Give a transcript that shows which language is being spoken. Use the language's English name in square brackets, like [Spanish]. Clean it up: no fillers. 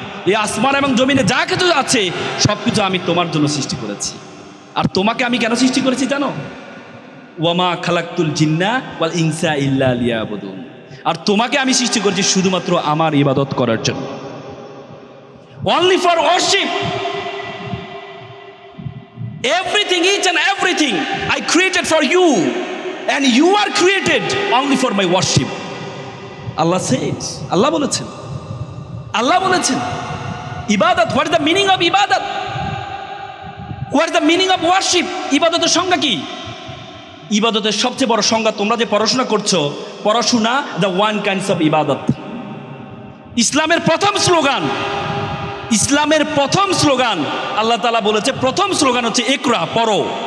[Bangla] এই আসমান এবং জমিনে যা কিছু আছে সব কিছু আমি তোমার জন্য সৃষ্টি করেছি। আর তোমাকে আমি কেন সৃষ্টি করেছি জানো? [Arabic] ওয়ামা খালাকতুল জিন্না ওয়াল ইনসা ইল্লা লিয়াবুদুন। [Bangla] আর তোমাকে আমি সৃষ্টি করেছি শুধুমাত্র আমার ইবাদত করার জন্য, [English] Only for worship. Everything, each and everything I created for you, and you are created only for my worship. Allah says, [Bangla] Allah বলেছেন, আল্লাহ বলেছেন [English] ইবাদত, what is the meaning of ইবাদত? What is the meaning of worship? [Bangla] ইবাদতের সংজ্ঞা কি? ইবাদতের সবচেয়ে বড় সংজ্ঞা, তোমরা যে পড়াশোনা করছো, পড়াশোনা [English] the one kinds of [Bangla] ইবাদত। ইসলামের প্রথম স্লোগান, ইসলামের প্রথম স্লোগান আল্লাহ তাআলা বলেছে, প্রথম স্লোগান হচ্ছে ইকরা, পড়ো।